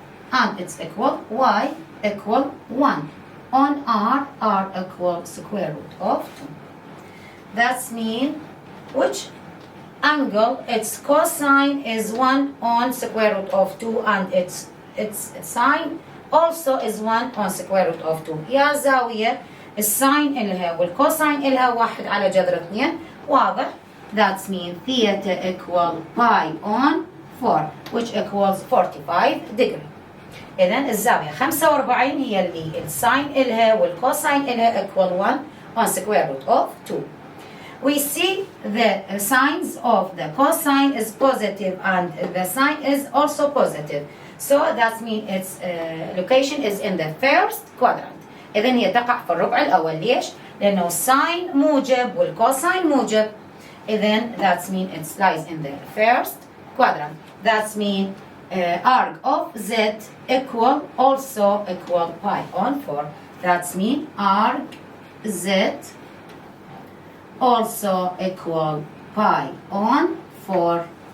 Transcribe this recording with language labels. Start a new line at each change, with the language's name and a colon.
English: And it's equal y equal 1. On r, r equal square root of 2. That's mean which angle its cosine is 1 on square root of 2, and its sine also is 1 on square root of 2.
Arabic: يا زاوية الساين إلها والكوساين إلها 1 على جذر 2. واضح؟
English: That's mean theta equal pi on 4, which equals 45 degree.
Arabic: إذن الزاوية 45 هي اللي الساين إلها والكوساين إلها
English: equal 1 on square root of 2. We see the signs of the cosine is positive and the sine is also positive. So that means its location is in the first quadrant.
Arabic: إذن هي تقع في الربع الأول. ليش؟ لأنه الساين موجب والكوساين موجب.
English: إذن that means it lies in the first quadrant. That means arc of z equal also equal pi on 4. That means arc z also equal pi on 4.